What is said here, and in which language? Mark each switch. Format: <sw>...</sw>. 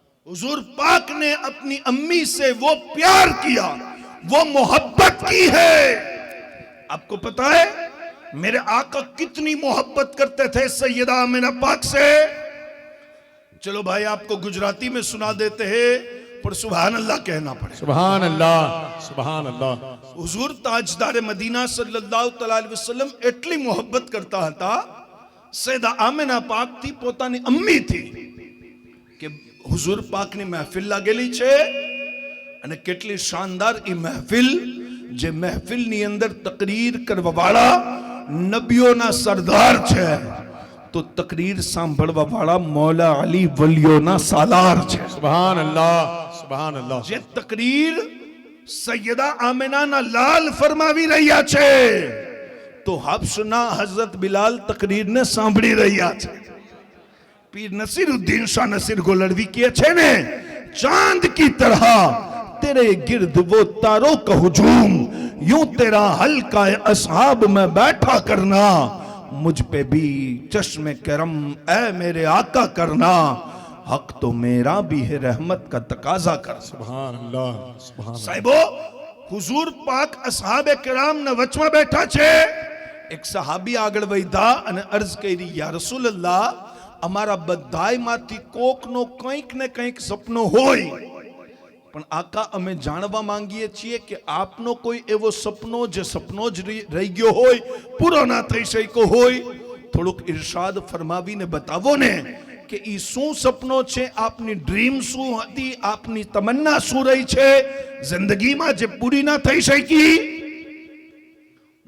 <hi>हुजूर पाक ने अपनी अम्मी से वो प्यार किया, वो मोहब्बत की है। आपको पता है मेरे आका कितनी मोहब्बत करते थे सैयदा आमिना पाक से। चलो भाई आपको गुजराती में सुना देते हैं, पर सुभान अल्लाह कहना पड़े। सुभान अल्लाह, सुभान अल्लाह।</hi> <gu>हुजूर ताजदार मदीना सल्लल्लाहु अलैहि वसल्लम એટલી મોહબ્બત કરતા હતા, સૈયદા આમિના પાક થી પોતાની અમ્મી थी કે હુઝુર પાકની મહેફિલ લાગેલી છે અને કેટલી શાનદાર ઈ મહેફિલ, જે મહેફિલની અંદર તકરીર કરવાવાળા નબીઓના સરદાર છે, તો તકરીર સાંભળવાવાળા મૌલા અલી વલીઓના સાલાર છે। સુભાન અલ્લાહ, સુભાન અલ્લાહ। જે તકરીર સૈયદા આમિનાના લાલ ફરમાવી રહ્યા છે, તો હફસના હઝરત બિલાલ તકરીરને સાંભળી રહ્યા છે।</gu> <hi>પીર નસીરુદ્દીન શાહ નસીર ગોલડવી</hi> <gu>કહે છે ને,</gu> <hi>ચાંદ की तरह तेरे गिर्द वो तारों का हुजूम, यूं तेरा हल्का असहाब में बैठा करना, मुझ पे भी चश्मे करम ऐ मेरे आका करना, हक तो मेरा भी है रहमत का तकाजा कर।</hi> <gu>સુભાન અલ્લાહ, સુભાન અલ્લાહ। સાહેબો, હુઝુર પાક અસહાબે કિરામ ના વચમાં બેઠા છે। એક સહાબી આગળ વધ્યા અને અર્જ કરી, યા રસૂલલ્લાહ, અમારા બધાયમાંથી કોકનો કંઈક ને કંઈક સપનો હોય, પણ આકા અમે જાણવા માંગીએ છીએ કે આપનો કોઈ એવો સપનો જે સપનો જ રહી ગયો હોય, પૂરો ના થઈ શક્યો હોય, થોડુંક ઇરશાદ ફરમાવીને બતાવો ને કે ઈ શું સપનો છે, આપની ડ્રીમ શું હતી, આપની તમન્ના શું રહી છે જિંદગીમાં જે પૂરી ના થઈ શકી।</gu>